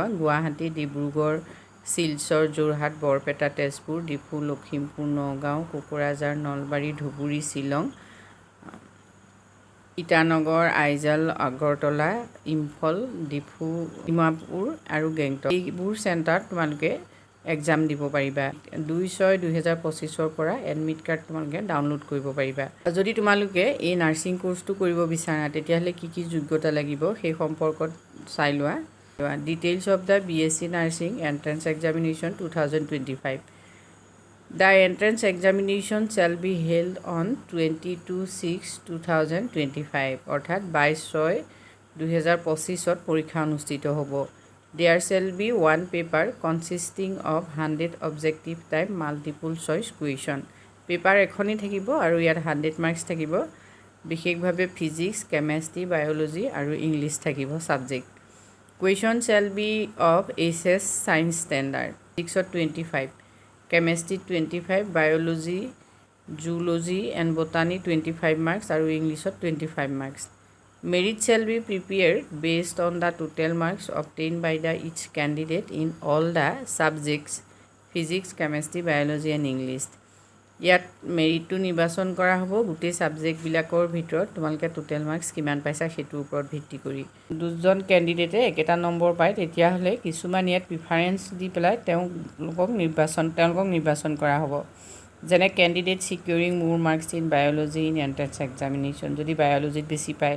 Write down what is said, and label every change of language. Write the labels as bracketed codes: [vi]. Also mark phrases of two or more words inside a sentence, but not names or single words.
[as] গুৱাহাটী, ডিব্ৰুগড়, শিলচৰ, যোৰহাট, বৰপেটা, তেজপুৰ, ডিফু, লখিমপুৰ, নগাঁও, কোকৰাঝাৰ, নলবাৰী, ধুবুৰী, শ্বিলং, ইটানগৰ, আইজল, আগৰতলা, ইম্ফল, ডিফু, ডিমাপুৰ আৰু গেংটক। এইবোৰ চেণ্টাৰত তোমালোকে এক্সাম দিব পাৰিবা। 2/6/2025 পৰা [en] admit card [as] তোমালোকে ডাউনলোড কৰিব পাৰিবা। যদি তোমালোকে এই নাৰ্সিং কোৰ্সটো কৰিব বিচাৰা তেতিয়াহ'লে কি যোগ্যতা লাগিব সেই সম্পৰ্কত চাই লোৱা। [en] Details of the BSc Nursing Entrance Examination 2025. The entrance examination shall be held on 22/6/2025 [as] অৰ্থাৎ 22/6/2025 পৰীক্ষা অনুষ্ঠিত হ'ব। [en] There shall be one paper consisting of 100 objective type multiple choice question. [as] পেপাৰ এখনেই থাকিব আৰু ইয়াত 100 মাৰ্কছ থাকিব। বিশেষভাৱে ফিজিক্স, কেমেষ্ট্ৰি, বায়'লজি আৰু ইংলিছ থাকিব সাবজেক্ট। [en] Question shall be of SS Science Standard. 6/25, Chemistry 25, Biology, Zoology and Botany 25 marks and English 25 marks. Merit shall be prepared based on the total marks obtained by each candidate in all the subjects Physics, Chemistry, Biology and English. [as] ইয়াত মেৰিটটো নিৰ্বাচন কৰা হ'ব গোটেই সাবজেক্টবিলাকৰ ভিতৰত তোমালোকে [en] total marks [as] কিমান পাইছা সেইটোৰ ওপৰত ভিত্তি কৰি। দুজন কেণ্ডিডেটে একেটা নম্বৰ পায় তেতিয়াহ'লে কিছুমান ইয়াত প্ৰিফাৰেন্স দি পেলাই তেওঁলোকক নিৰ্বাচন কৰা হ'ব। [en] যেনে candidate securing more marks in biology in entrance examination, [as] যদি বায়'লজিত বেছি পায়।